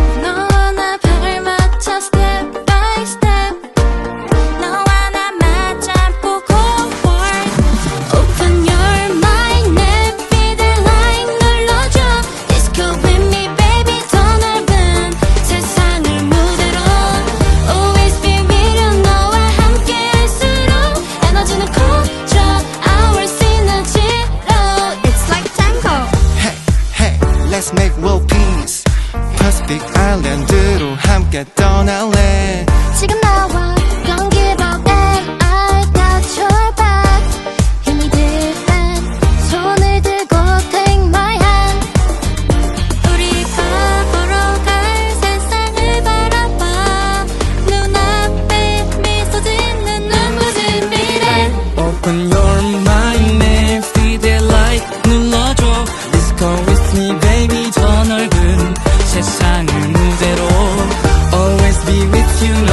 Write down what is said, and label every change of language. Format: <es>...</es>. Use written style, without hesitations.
<ko>너와 나 방을 맞춰</ko> <en>step by step</en> <ko>너와 나 맞잡고</ko> <en>forward Open your mind 내 feed line</en> <ko>눌러줘</ko> <en>Disco with me baby</en> <ko>더 넓은 세상을 무대로</ko> <en>Always be with you</en> <ko>너와 함께 할수록 에너지는 커져</ko> <en>Our synergy로 It's like tango Hey, hey, let's make world peace.</en> <ko>Pacific Island으로 함께 떠날래. 지금 나와</ko> <en>Don't give up and I got your back</en> <ko>힘이 든 손을 들고</ko> <en>take my hand</en> <ko>우리가 걸어갈 세상을 바라봐 눈앞에 미소 짓는 눈부신 미래</ko> <en>Open your mind, 내 feed light</en> <ko>눌러줘.</ko> <en>Disco with me, baby.</en> <ko>더 넓은 세상을 무대로.</ko> <en>Always be with you.</en>